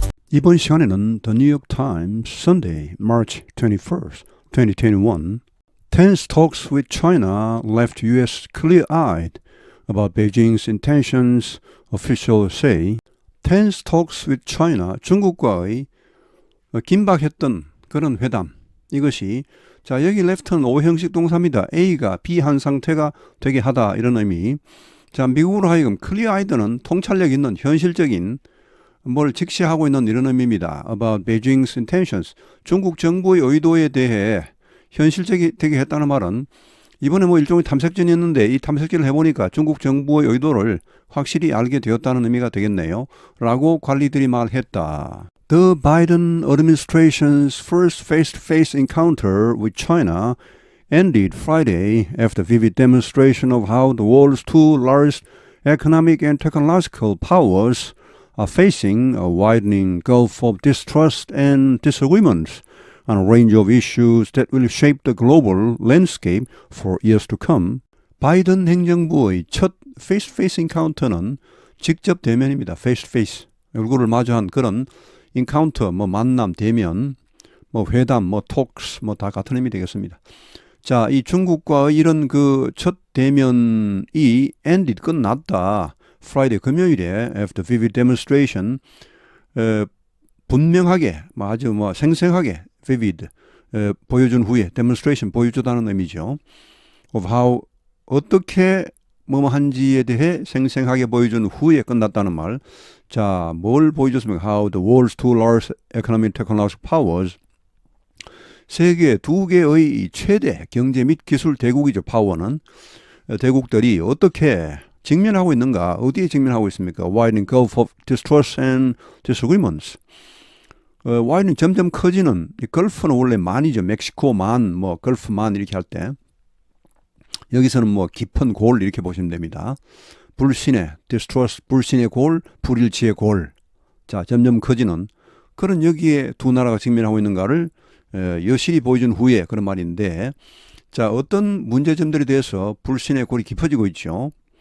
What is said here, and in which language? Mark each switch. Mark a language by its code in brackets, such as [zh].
[ko] 이번 시간에는 [en] The New York Times Sunday, March 21st, 2021 Tense talks with China left U.S. clear-eyed about Beijing's intentions, officials say. Tense talks with China, [ko] 중국과의 긴박했던 그런 회담. 이것이 자 여기 left는 O형식 동사입니다. A가 B한 상태가 되게 하다 이런 의미. 자 미국으로 하여금 clear-eyed는 통찰력 있는 현실적인 뭘 직시하고 있는 이런 의미입니다. [en] About Beijing's intentions. [ko] 중국 정부의 의도에 대해 현실적이 되게 했다는 말은 이번에 뭐 일종의 탐색전이었는데 이 탐색전을 해보니까 중국 정부의 의도를 확실히 알게 되었다는 의미가 되겠네요. 라고 관리들이 말했다. [en] The Biden administration's first face-to-face encounter with China ended Friday after vivid demonstration of how the world's two largest economic and technological powers are facing a widening gulf of distrust and disagreements on a range of issues that will shape the global landscape for years to come. [ko] 바이든 행정부의 첫 face-to-face encounter는 직접 대면입니다. [en] face-to-face. [ko] 얼굴을 마주한 그런 encounter, 뭐 만남, 대면, 뭐 회담, 뭐 talks, 뭐 다 같은 의미 되겠습니다. 자, 이 중국과의 이런 그 첫 대면이 ended, 끝났다. Friday, 금요일에 [en] after vivid demonstration, [ko] 분명하게, 아주 생생하게 vivid, 보여준 후에 demonstration, 보여주다는 의미죠. of how, 어떻게 뭐한지에 대해 생생하게 보여준 후에 끝났다는 말. 자, 뭘 보여줬습니까? [en] How the world's two large economic technological powers, [ko] 세계 두 개의 최대 경제 및 기술 대국이죠. 파워는. 대국들이 어떻게 직면하고 있는가? 어디에 직면하고 있습니까? [en] Widening gulf of distrust and disagreements. [ko] 와이는 점점 커지는, 이 걸프는 원래 만이죠. 멕시코만, 뭐 걸프만 이렇게 할 때. 여기서는 뭐 깊은 골 이렇게 보시면 됩니다. 불신의 distrust, 불신의 골, 불일치의 골. 자, 점점 커지는 그런 여기에 두 나라가 직면하고 있는가를 여실히 보여준 후에 그런 말인데, 자, 어떤 문제점들에 대해서 불신의 골이 깊어지고 있죠.